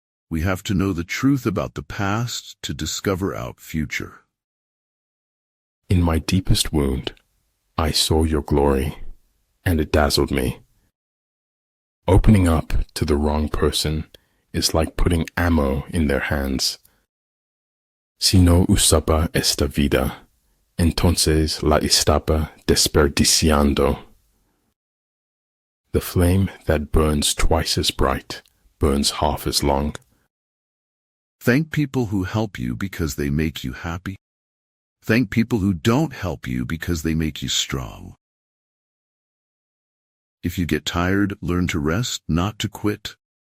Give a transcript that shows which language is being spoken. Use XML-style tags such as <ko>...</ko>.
<en>We have to know the truth about the past to discover our future. In my deepest wound, I saw your glory, and it dazzled me. Opening up to the wrong person is like putting ammo in their hands.</en> <es>Si no usaba esta vida, entonces la estaba desperdiciando.</es> <en>The flame that burns twice as bright burns half as long. Thank people who help you because they make you happy. Thank people who don't help you because they make you strong. If you get tired, learn to rest, not to quit.</en>